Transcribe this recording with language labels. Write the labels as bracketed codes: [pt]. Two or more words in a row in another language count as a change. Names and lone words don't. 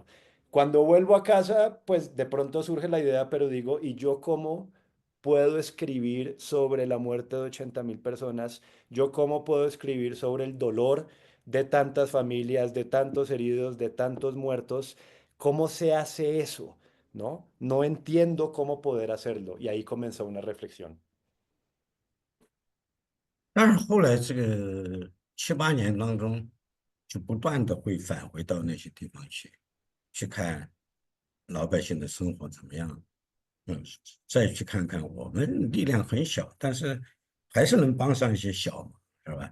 [es] Cuando vuelvo a casa, pues de pronto surge la idea, pero digo, ¿y yo cómo puedo escribir sobre la muerte de 80.000 personas? ¿Yo cómo puedo escribir sobre el dolor de tantas familias, de tantos heridos, de tantos muertos? ¿Cómo se hace eso? ¿No? No entiendo cómo poder hacerlo. Y ahí comenzó una reflexión. [zh] 但是后来这个7、8年当中，就不断的会返回到那些地方去，去看老百姓的生活怎么样，嗯，再去看看我们力量很小，但是还是能帮上一些小忙，是吧？